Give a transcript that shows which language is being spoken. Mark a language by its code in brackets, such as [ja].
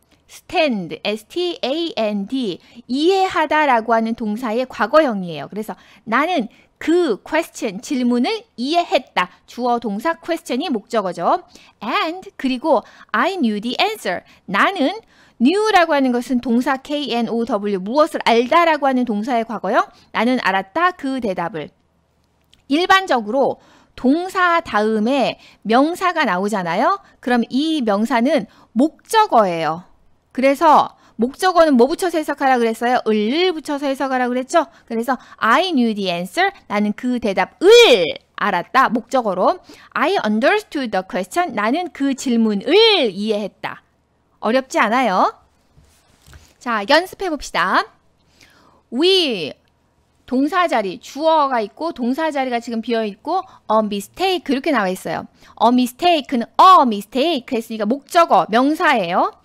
[ko] understand, S-T-A-N-D, 이해하다라고 하는 동사의 과거형이에요. 그래서 나는 그 question, 질문을 이해했다. 주어 동사 question이 목적어죠. [en] and, [ko] 그리고 [en] I knew the answer. [ko] 나는 knew라고 하는 것은 동사 K-N-O-W, 무엇을 알다라고 하는 동사의 과거형. 나는 알았다. 그 대답을. 일반적으로 동사 다음에 명사가 나오잖아요. 그럼 이 명사는 목적어예요. 그래서 목적어는 뭐 붙여서 해석하라 그랬어요? 을 붙여서 해석하라 그랬죠? 그래서 [en] I knew the answer. [ko] 나는 그 대답을 알았다. 목적어로. [en] I understood the question. [ko] 나는 그 질문을 이해했다. 어렵지 않아요? 자, 연습해 봅시다. We, 동사 자리, 주어가 있고 동사 자리가 지금 비어 있고 a mistake 이렇게 나와 있어요. a mistake는 a mistake 했으니까 목적어, 명사예요.